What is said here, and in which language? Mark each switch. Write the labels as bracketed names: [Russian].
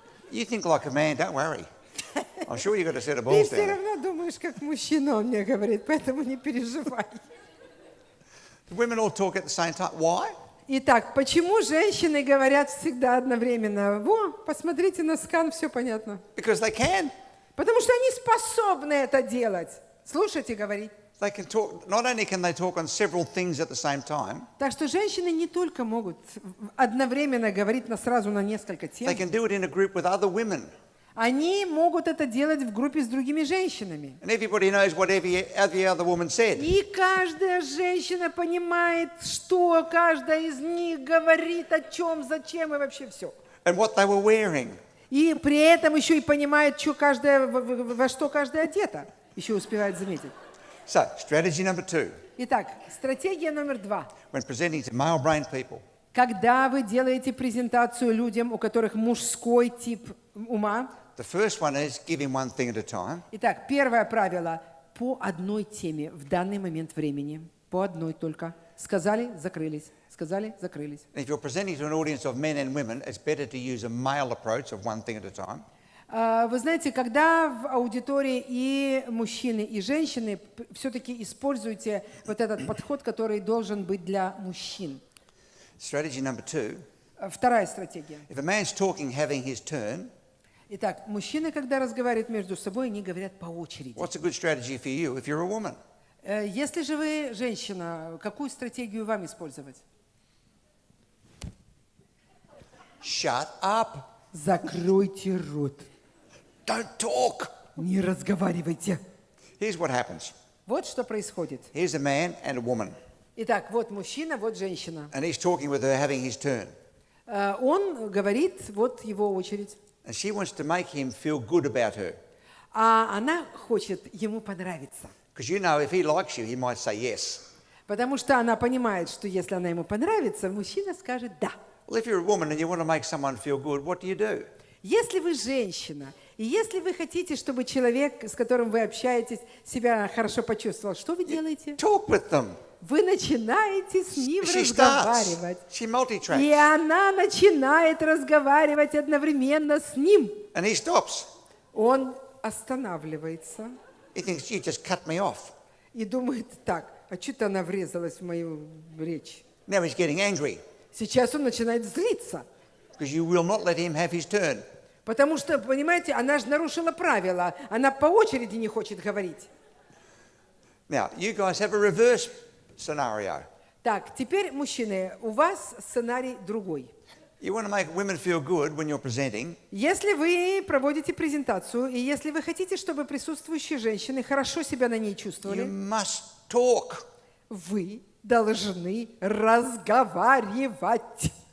[English] You think like a man, don't worry. I'm sure you've got a set of [Russian] Ты [English] balls [Russian] все [English] down there. [Russian] равно думаешь, как мужчина, он мне говорит, поэтому не переживай. [English] Women all talk at the same time. Why? [Russian] Итак, почему женщины говорят всегда одновременно? Во, посмотрите на скан, все понятно. [English] Because they can. [Russian] Потому что они способны это делать. Слушать и говорить. [English] They can talk, not only can they talk on several things at the same time, [Russian] Так что женщины не только могут одновременно говорить сразу на несколько тем, [English] they can do it in a group with other women. [Russian] они могут это делать в группе с другими женщинами. [English] And everybody knows what every other woman said. [Russian] И каждая женщина понимает, что каждая из них говорит, о чем, зачем и вообще все. [English] And what they were wearing. [Russian] И при этом еще и понимает, что каждая, во что каждая одета. Еще успевает заметить. [English] So, strategy number 2. [Russian] Итак, стратегия номер 2. [English] when presenting to male-brained people, [Russian] Когда вы делаете презентацию людям, у которых мужской тип ума, [English] the first one is giving one thing at a time. [Russian] итак, первое правило – по одной теме в данный момент времени. По одной только. Сказали, закрылись. Сказали, закрылись. [English] And if you're presenting to an audience of men and women, it's better to use a male approach of one thing at a time. [Russian] Вы знаете, когда в аудитории и мужчины, и женщины, все-таки используйте вот этот подход, который должен быть для мужчин. [English] Strategy number 2, [Russian] Вторая стратегия. [English] if a man's talking having his turn, [Russian] Итак, мужчины, когда разговаривают между собой, они говорят по очереди. [English] what's a good strategy for you if you're a woman? [Russian] Если же вы женщина, какую стратегию вам использовать? [English] Shut up. [Russian] Закройте рот. [English] Don't talk. [Russian] Не разговаривайте. [English] Here's what happens. [Russian] Вот что происходит. [English] Here's a man and a woman, [Russian] Итак, вот мужчина, вот женщина. [English] and he's talking with her having his turn. [Russian] Он говорит, вот его очередь. [English] And she wants to make him feel good about her. [Russian] А она хочет ему понравиться. [English] Because you know, if he likes you, he might say yes. [Russian] Потому что она понимает, что если она ему понравится, мужчина скажет «да». [English] Well, if you're a woman and you want to make someone feel good, what do? [Russian] Если вы женщина, и если вы хотите, чтобы человек, с которым вы общаетесь, себя хорошо почувствовал, что вы делаете? [English] Talk with them. [Russian] Вы начинаете с ним [English] She starts. [Russian] разговаривать. [English] She [Russian] И [English] multi-tracks. [Russian] она начинает разговаривать одновременно с ним. [English] And he stops. [Russian] Он останавливается [English] He thinks, you just cut me off. [Russian] и думает так, а что-то она врезалась в мою речь. [English] Now he's getting angry [Russian] Сейчас он начинает злиться. [English] because you will not let him have his turn. [Russian] Потому что, понимаете, она же нарушила правила. Она по очереди не хочет говорить. [English] Now, you guys have a reverse scenario. [Russian] Так, теперь, мужчины, у вас сценарий другой. [English] You want to make women feel good when you're presenting. [Russian] Если вы проводите презентацию, и если вы хотите, чтобы присутствующие женщины хорошо себя на ней [English] You [Russian] чувствовали, [English] must talk. [Russian] вы должны разговаривать.